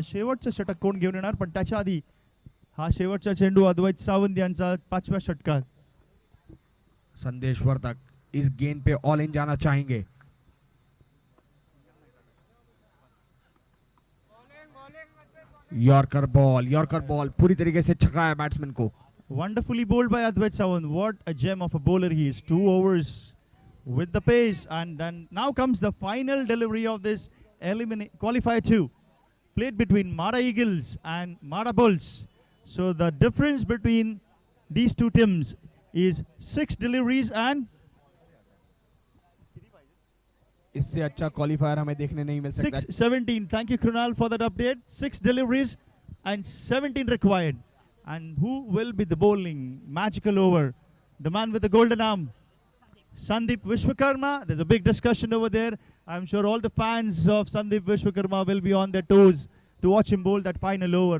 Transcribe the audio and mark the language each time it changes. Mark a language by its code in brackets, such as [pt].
[mr] शेवटचं षटक कोण घेऊन येणार, पण त्याच्या आधी हा शेवटचा चेंडू अद्वैत सावंत यांचा 5व्या षटकात। [hi] संदेश वर्तक इस गेंद पे ऑल इन जाना चाहेंगे। यॉर्कर बॉल पूरी तरीके से छकाया बैट्समैन को। [en] Wonderfully bowled by Advait Sawant. What a gem of a bowler he is. 2 overs with the pace, and then now comes the final delivery of this qualifier 2, played between Mara Eagles and Mara Bulls. So the difference between these two teams is 6 deliveries and [hi] इससे अच्छा qualifier हमें देखने नहीं मिल सकता। [en] 6-17. Thank you, Krunal, for that update. 6 deliveries and 17 required. And who will be the bowling magical over? The man with the golden arm, Sandeep Vishwakarma. There's a big discussion over there. I'm sure all the fans of Sandeep Vishwakarma will be on their toes to watch him bowl that final over.